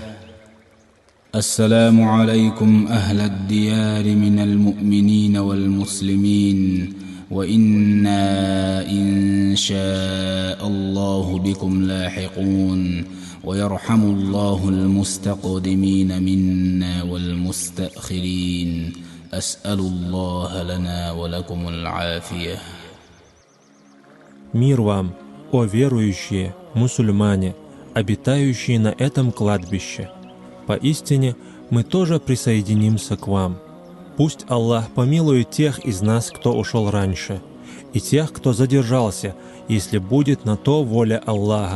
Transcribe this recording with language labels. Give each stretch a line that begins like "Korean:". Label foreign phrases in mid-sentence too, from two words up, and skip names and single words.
Arabic: السلام عليكم أهل الديار من المؤمنين والمسلمين وإنا إن شاء الله بكم لاحقون ويرحم الله المستقدمين منا والمستأخرين أسأل الله لنا ولكم العافية.
Russian: Мир вам, о верующие, мусульмане, обитающие на этом кладбище! Поистине, мы тоже присоединимся к вам. Пусть Аллах помилует тех из нас, кто ушел раньше, и тех, кто задержался, если будет на то воля Аллаха.